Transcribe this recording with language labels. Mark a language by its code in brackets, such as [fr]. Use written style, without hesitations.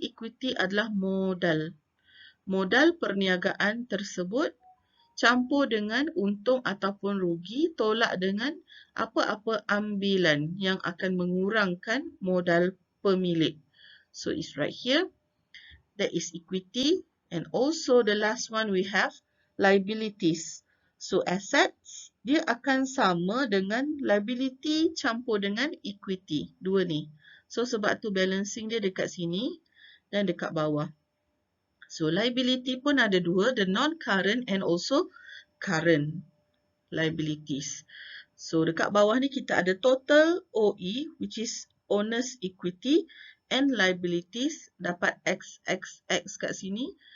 [ms] Equity adalah modal. Modal perniagaan tersebut campur dengan untung ataupun rugi, tolak dengan apa-apa ambilan yang akan mengurangkan modal pemilik. [en] So it's right here. That is equity. And also the last one we have liabilities. [ms] So assets, dia akan sama dengan liability campur dengan equity. Dua ni. So sebab tu balancing dia dekat sini dan dekat bawah. [en] So liability [ms] pun ada dua, [en] the non-current and also current liabilities. [ms] So dekat bawah ni kita ada total OE, [en] which is owner's equity, and liabilities [ms] dapat XXX kat sini.